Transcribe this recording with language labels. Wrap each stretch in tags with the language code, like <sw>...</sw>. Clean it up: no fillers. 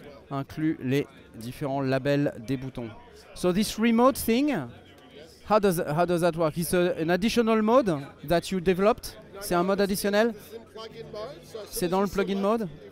<fr>Inclut les différents labels des boutons.</fr> <en>So this remote thing, how does that work? It's an additional mode that you developed.</en> <fr>C'est un mode additionnel. C'est dans le plugin mode.</fr>